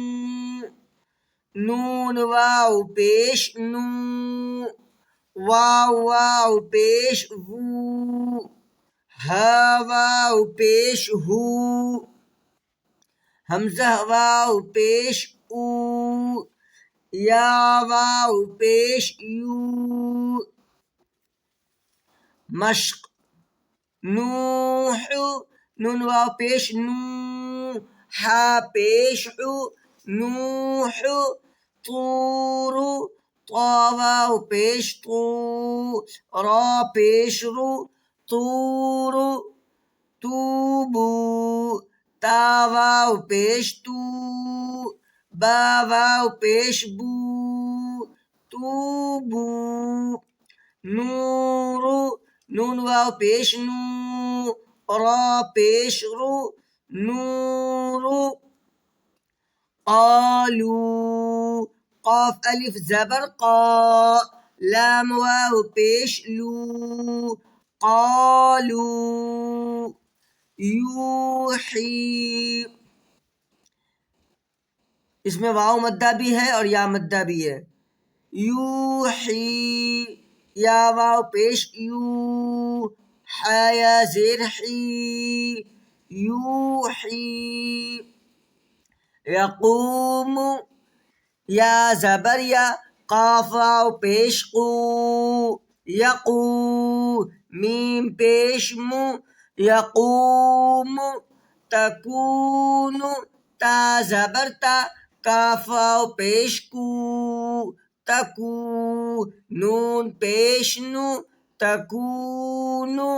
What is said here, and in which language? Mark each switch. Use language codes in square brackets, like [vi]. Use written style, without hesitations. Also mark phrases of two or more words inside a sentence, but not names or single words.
[ur] نون واو پیش نو، واو واو پیش وو، ہا واو پیش ہو، حمزہ واو پیش او، یا واو پیش یو، مشق، نوح نون واو پیش نو، ہا پیش ہو، نوح، طور، طا واو پیش طو، را پیش رو، طور، توبو، تا واو پیش تو، با واو پیش بو، توبو، نور، نون واو پیش نو، را پیش رو، نور، قالو، قاف الف زبر قا، لام واو پیش لو، قالو، یوحی۔ اس میں واو مدہ بھی ہے اور یا مدہ بھی ہے۔ یوحی، یا واو پیش یو، حا یا زیر حی، یوحی، یقوم، یا زبر یا، قاف واو پیش قو، یقو، میم پیش مو، یقوم، تکون، تا زبر تا، کاف واو پیش کو، تکو، نون پیش نو، تکون،